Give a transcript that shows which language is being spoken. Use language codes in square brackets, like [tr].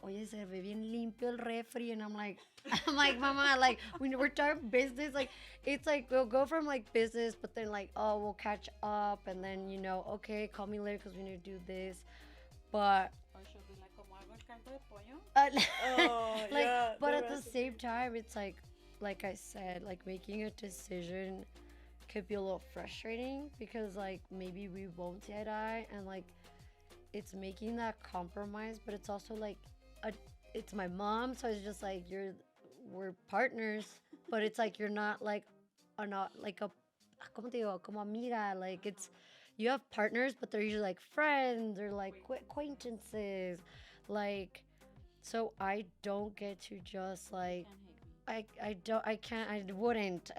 [es] Oye, se ve bien limpio el refri, [en] and I'm like, mama, like we're talking business, like it's like we'll go from like business, but then like, oh, we'll catch up, and then okay, call me later because we need to do this, but [es] Or she'll be like, ¿Cómo hago el caldo de pollo? [en] Oh, like, yeah, but the at the recipe. same time, it's like I said, like making a decision could be a little frustrating because like maybe we won't see eye to eye, and like it's making that compromise, but it's also like it's my mom, so it's just like we're partners, but it's like you're not like not like a [es] como te digo, como amiga, [en] like it's you have partners, but they're usually like friends or like acquaintances, like so I don't get to just like I can't, I wouldn't.